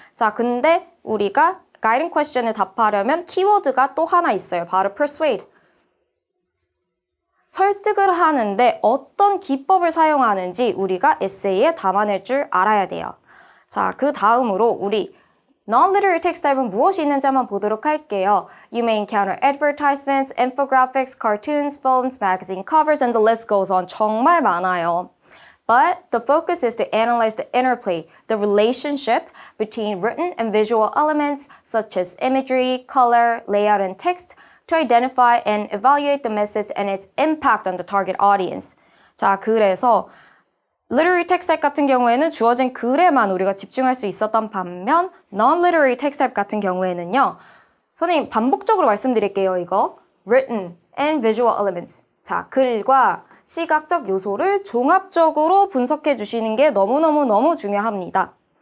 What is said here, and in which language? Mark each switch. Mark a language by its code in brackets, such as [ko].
[ko] 자, 근데 우리가 guiding question에 답하려면 키워드가 또 하나 있어요. 바로 persuade. 설득을 하는데 어떤 기법을 사용하는지 우리가 에세이에 담아낼 줄 알아야 돼요. 자, 그 다음으로 우리 Non-literary text type은 무엇이 있는지 한번 보도록 할게요. [en] You may encounter advertisements, infographics, cartoons, films, magazine covers, and the list goes on. [ko] 정말 많아요. [en] But the focus is to analyze the interplay, the relationship between written and visual elements such as imagery, color, layout, and text to identify and evaluate the message and its impact on the target audience. [ko] 자, 그래서 Literary text type 같은 경우에는 주어진 글에만 우리가 집중할 수 있었던 반면 Non-literary text type 같은 경우에는요. 선생님 반복적으로 말씀드릴게요. [en] 이거 Written and visual elements. [ko] 자, 글과 시각적 요소를 종합적으로 분석해 주시는 게 너무 중요합니다.